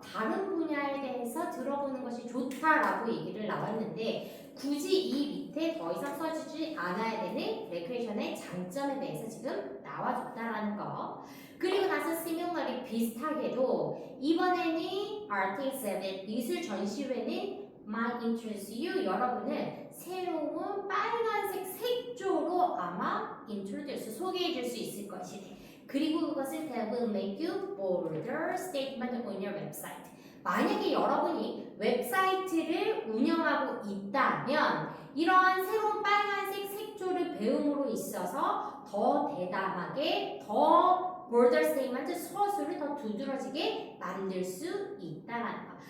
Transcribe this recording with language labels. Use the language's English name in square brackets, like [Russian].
[Korean] 다른 분야에 대해서 들어보는 것이 좋다라고 얘기를 나왔는데 굳이 이 밑에 더 이상 써주지 않아야 되는 레크레이션의 장점에 대해서 지금 나와줬다라는 거. 그리고 나서 similarly 비슷하게도 이번에는 Arctic 7 미술 전시회는 [English] might interest you [Korean] 여러분을 새로운 빨간색 색조로 아마 introduce 소개해 줄 수 있을 것이네. 그리고 그것을 [English] that will make you bolder statement on your website. [Korean] 만약에 여러분이 웹사이트를 운영하고 있다면 이러한 새로운 빨간색 색조를 배움으로 있어서 더 대담하게 더 [English] bolder statement [Korean] 서술을 더 두드러지게 만들 수 있다라는 거.